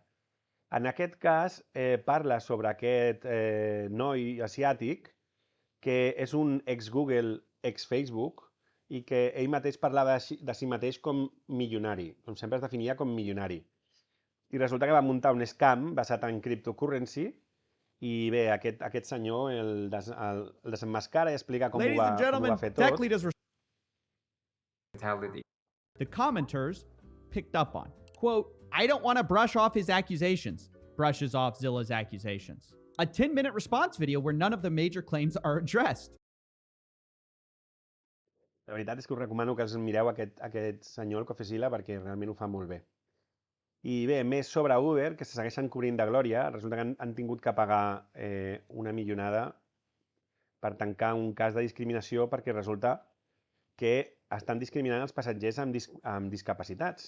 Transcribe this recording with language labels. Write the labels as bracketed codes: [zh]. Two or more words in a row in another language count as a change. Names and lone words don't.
[ca] En aquest cas parla sobre aquest noi asiàtic que és un ex-Google, ex-Facebook, i que ell mateix parlava de si mateix com milionari, com sempre es definia com milionari. I resulta que va muntar un scam basat en cryptocurrency, i bé, aquest senyor el desemmascara i explica com ho va fer tot. [en] The commenters picked up on. Quote, I don't want to brush off his accusations. Brushes off Zilla's accusations. A 10-minute response video where none of the major claims are addressed. [ca] La veritat és que us recomano que us mireu aquest senyor, el Cofizilla, perquè realment ho fa molt bé. I bé, més sobre Uber, que se segueixen cobrint de glòria, resulta que han tingut que pagar una milionada per tancar un cas de discriminació perquè resulta que estan discriminant els passatgers amb discapacitats.